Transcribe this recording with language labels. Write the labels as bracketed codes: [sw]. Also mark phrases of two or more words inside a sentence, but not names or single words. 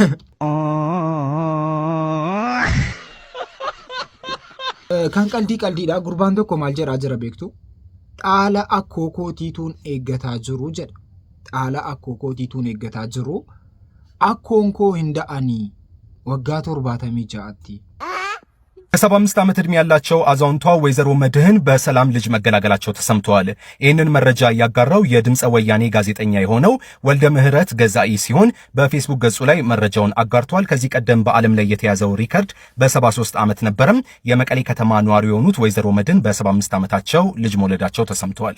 [om] Kan qaldiidha gurbaan tokko maal jedhaa jira beektu? Dhaala akkoo kootiituun eeggataa jiru jedha. Dhaala akkoo kootiituun eeggataa jiru. Akkoon koo hin da'anii waggaa 76tti. [am] ከ75 ዓመት ዕድሜ ያላቸው አዛውንቷ ወይዘሮ መድህን በሰላም ልጅ መገላገላቸው ተሰምቷል። ይህንን መረጃ ያጋራው የድምፀ ወያኔ ጋዜጠኛ የሆነው ወልደ ምህረት ገዛኢ ሲሆን በፌስቡክ ገጹ ላይ መረጃውን አጋርቷል። ከዚህ ቀደም በዓለም ላይ የተያዘው ሪከርድ በ73 ዓመት ነበረም። የመቀሌ ከተማ ነዋሪ የሆኑት ወይዘሮ መድህን በ75 ዓመታቸው ልጅ መውለዳቸው ተሰምቷል።